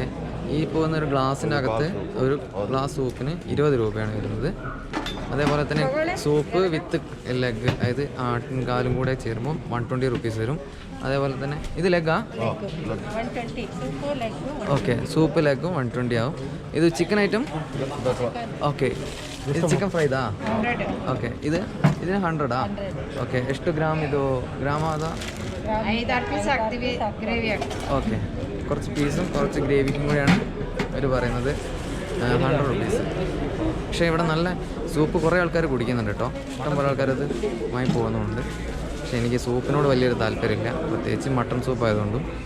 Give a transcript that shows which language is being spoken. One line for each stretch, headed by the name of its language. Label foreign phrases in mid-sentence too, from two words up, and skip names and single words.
Malayalam: ഈ പോകുന്ന ഒരു ഗ്ലാസിൻ്റെ അകത്ത് ഒരു ഗ്ലാസ് സൂപ്പിന് 20 രൂപയാണ് വരുന്നത്. അതേപോലെ തന്നെ
English: soup with leg,
Malayalam: അതായത് ആട്ടിൻകാലും കൂടെ ചേരുമ്പോൾ 120 റുപ്പീസ് വരും. അതേപോലെ തന്നെ ഇത് ലെഗാ? ഓക്കെ, സൂപ്പ് ലെഗും 120 ആവും. ഇത് ചിക്കൻ ഐറ്റം? ഓക്കെ.
Kannada: ಇದು ಚಿಕನ್ ಫ್ರೈದಾ? ಓಕೆ. ಇದನ್ನ 100ಆ? ಓಕೆ. ಎಷ್ಟು ಗ್ರಾಮ್ ಇದು? ಗ್ರಾಮ ಅದ?
Malayalam: 5-6 പീസ് ആക്ടിവി ഗ്രേവി ആണ്. ഓക്കെ. കുറച്ച് പീസും കുറച്ച് ഗ്രേവിക്കും കൂടിയാണ് അവർ പറയുന്നത്. 100 റുപ്പീസ്. പക്ഷേ ഇവിടെ നല്ല സൂപ്പ് കുറേ ആൾക്കാർ കുടിക്കുന്നുണ്ട് കേട്ടോ. ഇഷ്ടംപോലെ ആൾക്കാരത് വാങ്ങി പോകുന്നുണ്ട്. പക്ഷേ എനിക്ക് സൂപ്പിനോട് വലിയൊരു താല്പര്യമില്ല, പ്രത്യേകിച്ച് മട്ടൺ സൂപ്പ് ആയതുകൊണ്ടും.